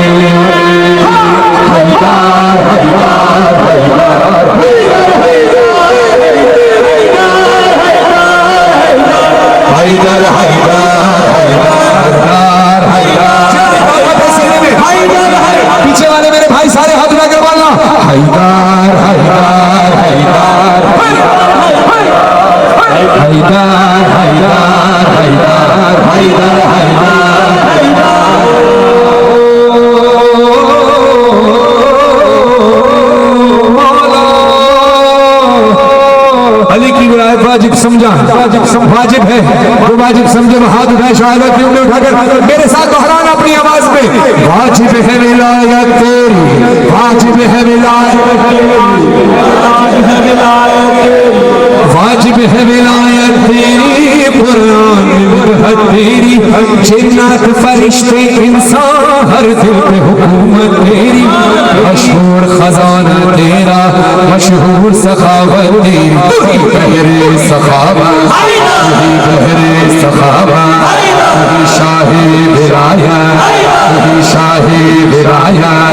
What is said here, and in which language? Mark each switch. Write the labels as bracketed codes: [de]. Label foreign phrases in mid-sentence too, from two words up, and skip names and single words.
[hi] हैदर पीछे वाले मेरे भाई सारे हाथ उठाकर बोलना हैदर हैदर हैदर हैदर हैदर हैदर हैदर अली की विलायत वाजिब समझा, वाजिब है वो वाजिब समझे। हाथ उठाए शहादत की उंगली उठाकर मेरे साथ दोहराना अपनी आवाज में। वाजिब है विलायत तेरी, वाजिब है विलायत वाजिब है विलायत तेरी, कुरान में तेरी, जिन्नात फरिश्ते इंसान हर दिल पे हुकूमत तेरी। मशहूर खजाना तेरा, मशहूर सखावत तेरी, बहरे सखावत बहरे सखावत शाही विरायत शाही विरायत।